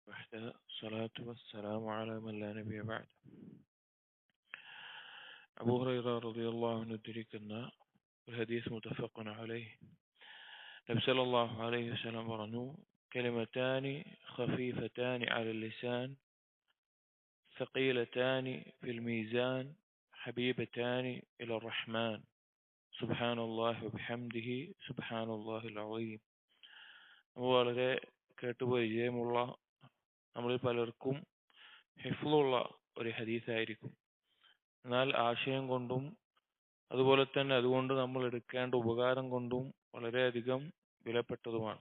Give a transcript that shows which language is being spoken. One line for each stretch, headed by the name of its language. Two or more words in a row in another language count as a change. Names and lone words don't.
Arabic: الله الصلاة والسلام على من لا نبي بعد.
Malayalam: അബൂ ഹുറൈറ
Arabic: رضي الله عنه
Malayalam: ഉദ്ധരിക്കുന്ന ഒരു ഹദീസ്
Arabic: متفق عليه. നബി صلى الله عليه وسلم പറഞ്ഞു, كلمتان خفيفتان على اللسان ثقيلتان في الميزان حبيبتان إلى الرحمن سبحان الله وبحمده سبحان الله العظيم.
Malayalam: വളരെ കേട്ടുപരിചയമുള്ള നമ്മളിൽ പലർക്കും ഹിഫ്ളുള്ള ഒരു ഹദീസായിരിക്കും. എന്നാൽ ആശയം കൊണ്ടും അതുപോലെ തന്നെ അതുകൊണ്ട് നമ്മൾ എടുക്കേണ്ട ഉപകാരം കൊണ്ടും വളരെയധികം വിലപ്പെട്ടതുമാണ്.